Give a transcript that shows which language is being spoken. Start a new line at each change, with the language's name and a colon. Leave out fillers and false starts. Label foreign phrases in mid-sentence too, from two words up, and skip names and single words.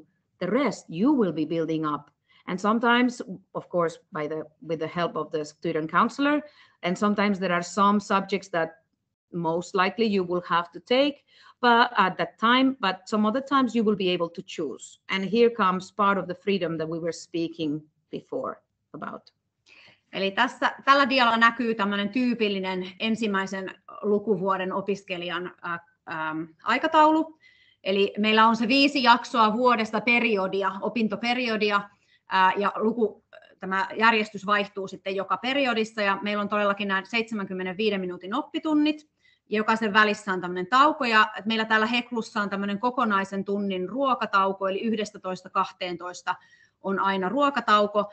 English: The rest you will be building up. And sometimes, of course, with the help of the student counselor, and sometimes there are some subjects that most likely you will have to take but at that time, but some other times you will be able to choose. And here comes part of the freedom that we were speaking before about.
Finnish: Eli tällä dialla näkyy tämmöinen tyypillinen ensimmäisen lukuvuoden opiskelijan aikataulu. Eli meillä on se 5 jaksoa vuodesta opintoperiodia, ja tämä järjestys vaihtuu sitten joka periodissa, ja meillä on todellakin nämä 75 minuutin oppitunnit, ja jokaisen välissä on tämmöinen tauko, ja meillä täällä Heklussa on tämmöinen kokonaisen tunnin ruokatauko, eli 11-12 on aina ruokatauko.